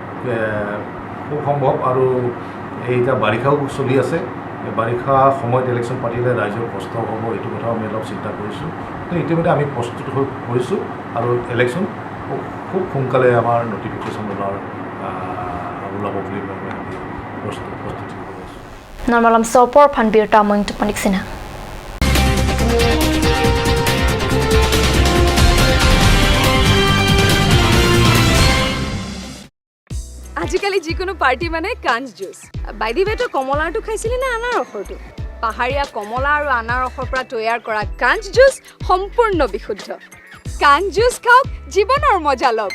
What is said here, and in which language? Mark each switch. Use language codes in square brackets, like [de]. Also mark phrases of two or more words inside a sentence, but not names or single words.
[as] খুব সম্ভৱ আৰু এইটা বাৰিষাও চলি আছে বাৰিষা সময়ত ইলেকশ্যন পাতিলে ৰাইজৰ কষ্ট হ'ব এইটো কথা আমি অলপ চিন্তা কৰিছোঁ তো ইতিমধ্যে আমি প্ৰস্তুত হৈ পৰিছোঁ আৰু ইলেকশ্যন খুব সোনকালে আমাৰ নটিফিকেশ্যন ওলাব বুলি আমি প্ৰস্তুতি কৰি আছোঁ [mjw] Normalam sopor phan birta moing tu panik sina [as] আজিকালি যিকোনো পাৰ্টি মানে কাঞ্জ জুচ বাইদি বেটো কমলাটো খাইছিলি না আনাৰসৰটো পাহাৰীয়া কমলা আৰু আনাৰসৰ পৰা তৈয়াৰ কৰা কাঞ্জ জুচ সম্পূৰ্ণ বিশুদ্ধ কাঞ্জ জুচ খাওক জীৱনৰ মজা লওক